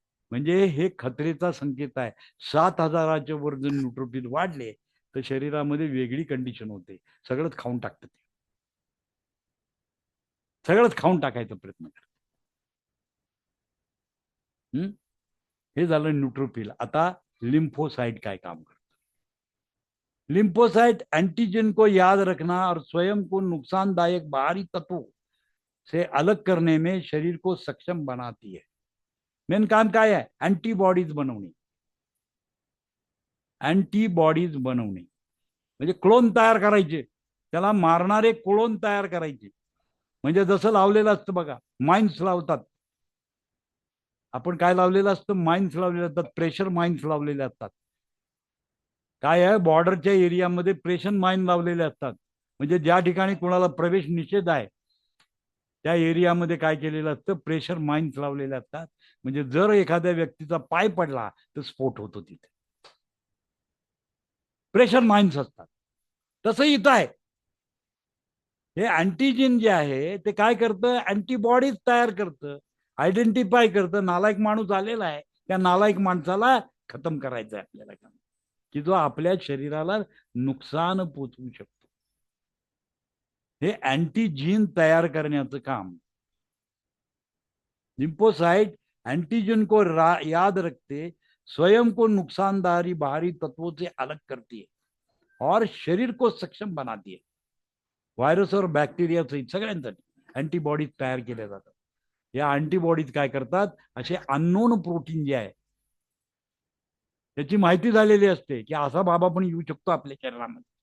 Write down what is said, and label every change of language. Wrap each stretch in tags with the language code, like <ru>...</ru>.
<mr>म्हणजे हे खतरेचा संकेत आहे. 7000च्या वर जर न्यूट्रोफिल वाढले तर शरीरामध्ये वेगळी कंडिशन होते. सगळंच खाऊन टाकतात. सगळंच खाऊन टाकायचा प्रयत्न करतात. हे झालं न्यूट्रोफिल. आता लिम्फोसाइट काय काम करतं.</mr> <hi>लिम्फोसाइट एंटीजन को याद रखना और स्वयं को नुकसानदायक बाहरी तत्वों से अलग करने में शरीर को सक्षम बनाती है.</hi> <mr>मेन काम काय आहे? अँटीबॉडीज बनवणे. अँटीबॉडीज बनवणे म्हणजे क्लोन तयार करायचे, त्याला मारणारे क्लोन तयार करायचे. म्हणजे जसं लावलेलं असतं बघा, माइन्स लावतात. आपण काय लावलेलं असतं? माइन्स लावलेले असतात, प्रेशर माइन्स लावलेले असतात. काय आहे, बॉर्डरच्या एरियामध्ये प्रेशर माइन लावलेले असतात. म्हणजे ज्या ठिकाणी कोणाला प्रवेश निषेध आहे त्या एरियामध्ये काय केलेलं असतं? प्रेशर माइन्स लावलेले असतात. म्हणजे जर एखाद्या व्यक्तीचा पाय पडला तर स्फोट होतो तिथे. प्रेशर माइन्स असतात. तसं इथं आहे. हे अँटीजेन जे आहे ते काय करतं? अँटीबॉडीज तयार करतं, आयडेंटिफाय करतं. नालायक माणूस आलेला आहे, त्या नालायक माणसाला खतम करायचं आहे आपल्याला, काम की जो आपल्या शरीराला नुकसान पोचवू शकतो. हे अँटीजीन तयार करण्याचं काम.</mr> <hi>लिम्फोसाइट एंटीजन को याद रखते, स्वयं को नुकसानदारी बाहरी तत्वों से अलग करती है और शरीर को सक्षम बनाती है. व्हायरस और बॅक्टेरिया सहित</hi> <mr>सगळ्यांसाठी अँटीबॉडीज तयार केल्या जातात. या अँटीबॉडीज काय करतात? असे अननोन प्रोटीन जे आहे त्याची माहिती झालेली असते की असा बाबा पण येऊ शकतो आपल्या शरीरामध्ये.</mr>